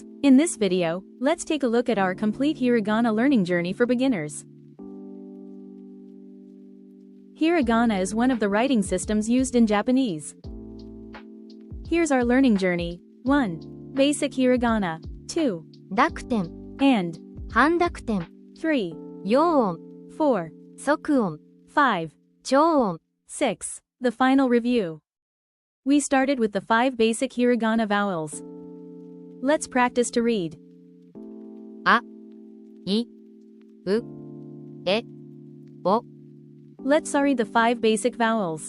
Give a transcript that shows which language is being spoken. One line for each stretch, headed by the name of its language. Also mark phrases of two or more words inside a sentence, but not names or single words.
English: In this video, let's take a look at our complete hiragana learning journey for beginners. Hiragana is one of the writing systems used in Japanese. Here's our learning journey. 1. Basic hiragana. 2. Dakuten And. Handakuten 3. Yōon 4. Sokuon 5. Chōon 6. The final review. We started with the 5 basic hiragana vowels. Let's practice to read. I, U, E, O. Let's read the 5 basic vowels.